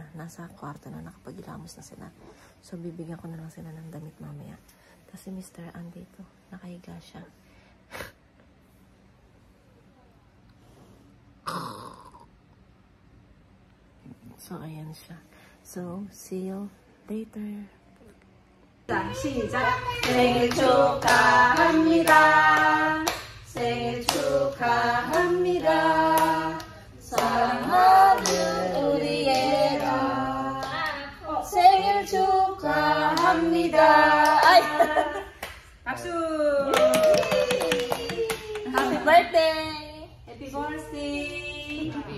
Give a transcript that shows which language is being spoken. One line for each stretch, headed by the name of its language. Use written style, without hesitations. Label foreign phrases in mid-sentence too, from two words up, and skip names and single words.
Filipino: Nasa kwarto na, nakapagilamos na sila. So bibigyan ko na lang sila ng damit mamaya. Kasi Mr. andito, nakahiga siya. So ayan siya.
English: So see you later.
Korean: 시작! 생일 축하합니다. 생일 축하합니다. 사랑하는 우리 예라. 생일 축하합니다. 아이. 박수!
English: Happy birthday! Happy birthday!